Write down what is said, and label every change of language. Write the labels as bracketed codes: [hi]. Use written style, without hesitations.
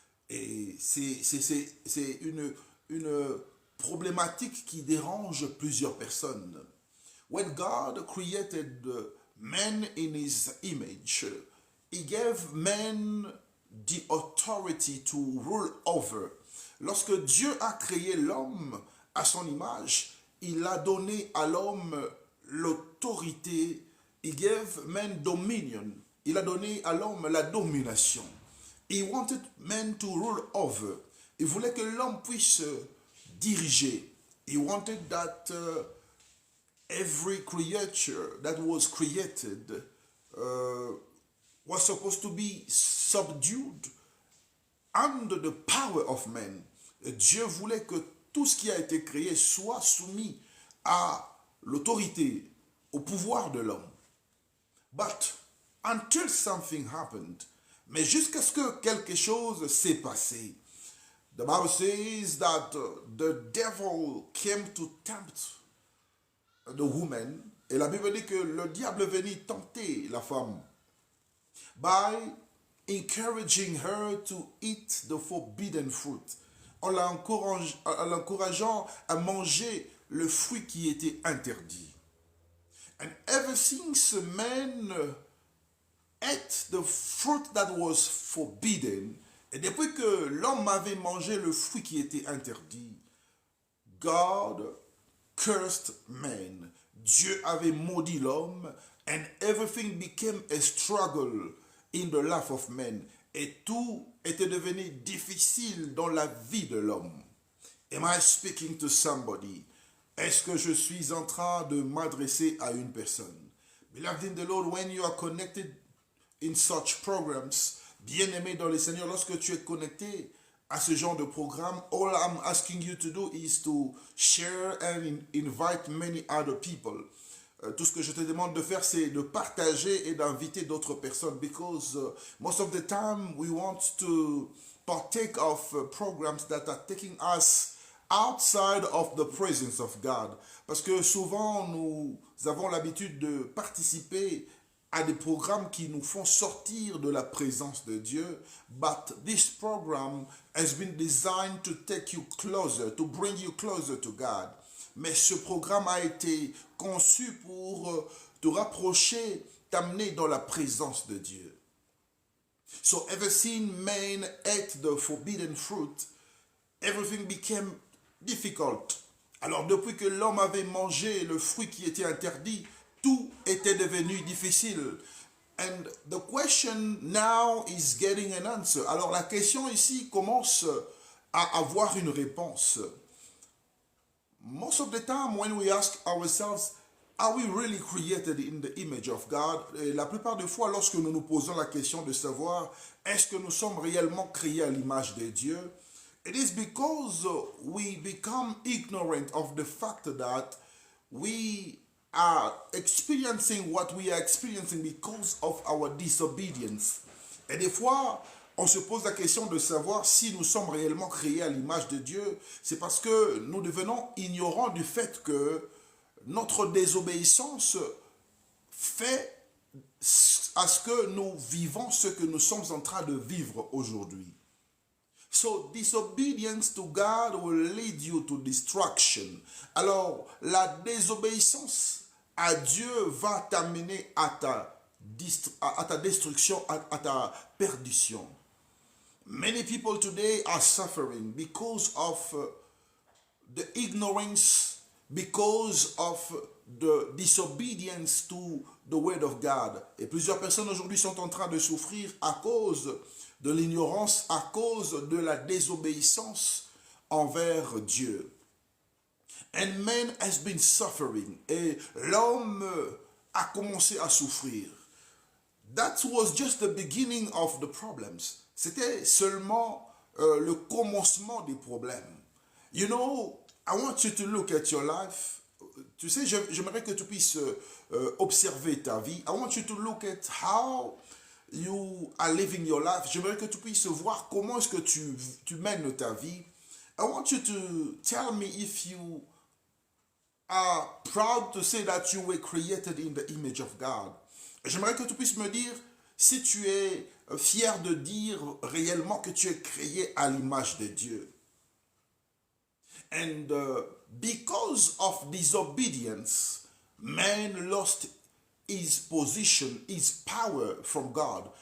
[fr] Et c'est une problématique qui dérange plusieurs personnes. [en] When God created man in his image, he gave man the authority to rule over. [fr] Lorsque Dieu a créé l'homme à son image, il a donné à l'homme l'autorité. [en] He gave man dominion. [fr] Il a donné à l'homme la domination. [en] He wanted man to rule over. [fr] Il voulait que l'homme puisse diriger. [en] He wanted that every creature that was created was supposed to be subdued under the power of man. [fr] Dieu voulait que tout ce qui a été créé soit soumis à l'autorité, au pouvoir de l'homme. [en] But until something happened, [fr] mais jusqu'à ce que quelque chose s'est passé, [en] the Bible says that the devil came to tempt the woman, [fr] et la Bible dit que le diable venait tenter la femme [en] by encouraging her to eat the forbidden fruit, [fr] en l'encourageant à manger le fruit qui était interdit. [en] And ever since man ate the fruit that was forbidden, [fr] et depuis que l'homme avait mangé le fruit qui était interdit, [en] God cursed man. [fr] Dieu avait maudit l'homme, [en] and everything became a struggle in the life of man. [fr] Et tout était devenu difficile dans la vie de l'homme. [en] Am I speaking to somebody? [fr] Est-ce que je suis en train de m'adresser à une personne? [en] Beloved in the Lord, when you are connected in such programs, [fr] bien-aimé dans le Seigneur, lorsque tu es connecté à ce genre de programme, [en] all I'm asking you to do is to share and invite many other people. [fr] Tout ce que je te demande de faire, c'est de partager et d'inviter d'autres personnes, [en] because most of the time we want to partake of programs that are taking us outside of the presence of God. [fr] Parce que souvent, nous avons l'habitude de participer à des programmes qui nous font sortir de la présence de Dieu. [en] But this program has been designed to take you closer, to bring you closer to God. [fr] Mais ce programme a été conçu pour te rapprocher, t'amener dans la présence de Dieu. [en] So ever since man ate the forbidden fruit, everything became difficult. [fr] Alors depuis que l'homme avait mangé le fruit qui était interdit, tout était devenu difficile. [en] And the question now is getting an answer. [fr] Alors la question ici commence à avoir une réponse. [en] Most of the time when we ask ourselves, are we really created in the image of God? [fr] Et la plupart des fois, lorsque nous nous posons la question de savoir, est-ce que nous sommes réellement créés à l'image de Dieu? [en] It is because we become ignorant of the fact that we are experiencing what we are experiencing because of our disobedience. [fr] Et des fois, on se pose la question de savoir si nous sommes réellement créés à l'image de Dieu. C'est parce que nous devenons ignorants du fait que notre désobéissance fait à ce que nous vivons ce que nous sommes en train de vivre aujourd'hui. [en] So disobedience to God will lead you to destruction. [fr] Alors la désobéissance à Dieu va t'amener à ta destruction, à ta perdition. [en] Many people today are suffering because of the ignorance, because of the disobedience to the word of God. [fr] Et plusieurs personnes aujourd'hui sont en train de souffrir à cause de l'ignorance, à cause de la désobéissance envers Dieu. [en] And man has been suffering. [fr] Et l'homme a commencé à souffrir. [en] That was just the beginning of the problems. [fr] C'était seulement le commencement des problèmes. [en] You know, I want you to look at your life. [fr] Tu sais, j'aimerais que tu puisses observer ta vie. [en] I want you to look at how you are living your life. [fr] J'aimerais que tu puisses voir comment est-ce que tu mènes ta vie. [en] I want you to tell me if you are proud to say that you were created in the image of God. [fr] J'aimerais que tu puisses me dire si tu es fier de dire réellement que tu es créé à l'image de Dieu. [en] And because of disobedience, man lost his position, his power from God.